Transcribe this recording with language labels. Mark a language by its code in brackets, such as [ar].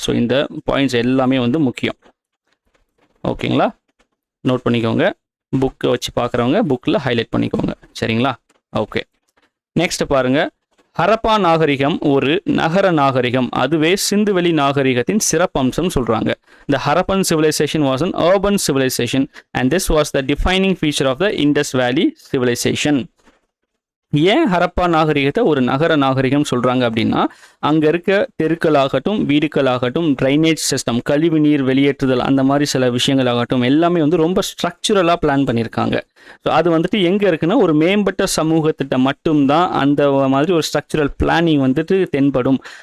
[ta] So இந்த points எல்லாமே வந்து முக்கியம். ஓகேங்களா? நோட் பண்ணிக்கோங்க. புக்கை வச்சு பார்க்குறவங்க புக்கில் ஹைலைட் பண்ணிக்கோங்க. சரிங்களா? ஓகே. நெக்ஸ்ட் பாருங்கள். ஹரப்பா நாகரிகம் ஒரு நகர நாகரிகம். அதுவே சிந்துவெளி நாகரிகத்தின் சிறப்பம்சம் சொல்கிறாங்க. [en] The Harappan civilization was an urban civilization and this was the defining feature of the Indus Valley civilization. [ta] ஏன் ஹரப்பா நாகரிகத்தை ஒரு நகர நாகரிகம் சொல்கிறாங்க அப்படின்னா, அங்கே இருக்க தெருக்களாகட்டும், வீடுகளாகட்டும், ட்ரைனேஜ் சிஸ்டம், கழிவு நீர் வெளியேற்றுதல், அந்த மாதிரி சில விஷயங்களாகட்டும் எல்லாமே வந்து ரொம்ப ஸ்ட்ரக்சுரலாக பிளான் பண்ணியிருக்காங்க. ஸோ அது வந்துட்டு எங்கே இருக்குன்னா, ஒரு மேம்பட்ட சமூகத்திட்ட மட்டும்தான் அந்த மாதிரி ஒரு ஸ்ட்ரக்சுரல் பிளானிங் வந்துட்டு தென்படும்.